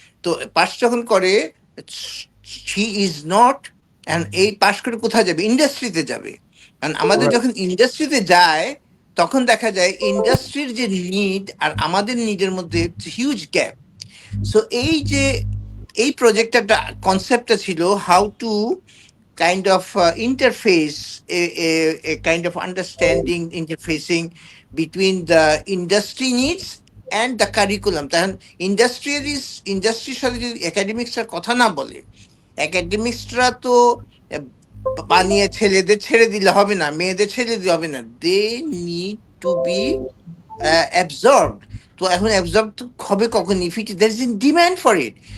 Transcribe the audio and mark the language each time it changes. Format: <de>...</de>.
<bn>তো পাশ যখন করে,</bn> <en>she is not,</en> <bn>অ্যান্ড এই পাশ করে কোথায় যাবে? ইন্ডাস্ট্রিতে যাবে। কারণ আমাদের</bn> <en>right.</en> <bn>যখন ইন্ডাস্ট্রিতে যায়, তখন দেখা যায় ইন্ডাস্ট্রির যে নিড আর আমাদের নিডের মধ্যে হিউজ গ্যাপ।</bn> <en>so</en> <bn>এই প্রজেক্টটা কনসেপ্টটা ছিল</bn> <en>How to kind of interface, a kind of understanding, interfacing between the industry needs and the curriculum.</en> <bn>তখন ইন্ডাস্ট্রির সাথে যদি একাডেমিক্সের কথা না বলে, একাডেমিক্সরা তো আহ, বানিয়ে ছেলেদের ছেড়ে দিলে হবে না, মেয়েদের ছেড়ে দিলে হবে না,</bn> <en>They need to be absorbed.</en> <bn>তো এখন অ্যাবজর্ব হবে কখন?</bn> <en>If it there is in demand for it.</en>